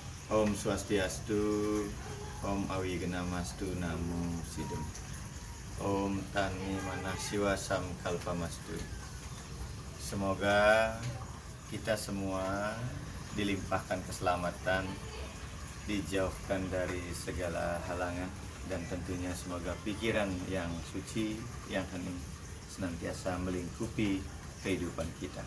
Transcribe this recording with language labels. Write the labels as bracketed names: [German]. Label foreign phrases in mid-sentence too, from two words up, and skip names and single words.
[Sanskrit] Om Swastiastu, Om Awigana-mastu, Namo Sidem. Om Tani Manah Siwa Sam Kalpamastu. [Indonesian] Semoga kita semua dilimpahkan keselamatan, dijauhkan dari segala halangan, dan tentunya semoga pikiran yang suci, yang hening senantiasa melingkupi kehidupan kita.